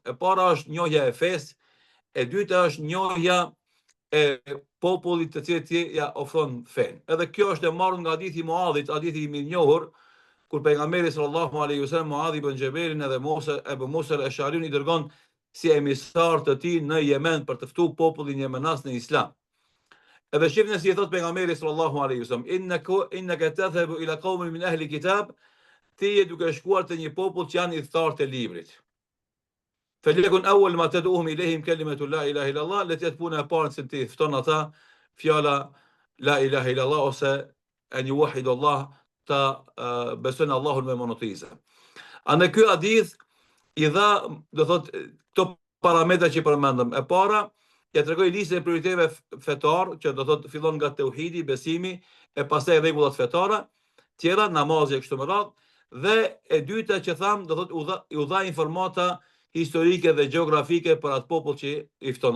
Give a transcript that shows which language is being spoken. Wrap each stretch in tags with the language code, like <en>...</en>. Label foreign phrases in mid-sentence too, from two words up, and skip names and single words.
<sq>E para është njohja e fesë, e dyta është njohja e popullit të cilët ja ofron fen. Edhe kjo është e marrur nga hadithi i Muadhit, hadithi i mirënjohur, kur pejgamberi</sq> <ar>صلى الله عليه وسلم</ar> <sq>Muadh ibn Jabelin edhe Ebu Musa al-Ash'ariun i dërgon si emisar të tij në Yemen për të ftuar popullin yemenas në Islam. Edhe shifni si i thot pejgamberi</sq> <ar>صلى الله عليه وسلم, إنك تذهب إلى قوم من أهل الكتاب,</ar> <sq>ti je duke shkuar te një popull që janë i thartë të librit.</sq> <ar>فليكن أول ما تدعوهم إليه كلمة لا إله إلا الله,</ar> <sq>le të jetë puna e parë që ti fton ata fjala</sq> <ar>لا إله إلا الله</ar> <sq>ose</sq> <ar>أن يوحدوا الله,</ar> <sq>ta besojnë Allahun me monoteize. Në ky hadith i dha, do thot, këto parametra që përmendëm. E para, ja tregoi listën e prioriteteve fetare, që do thot fillon nga tauhidi, besimi, e pastaj rregullat fetare, tjera namazi e kështu me radhë, dhe e dyta që tham, do thot u dha informata historike dhe gjeografike për atë popull që i fton.</sq>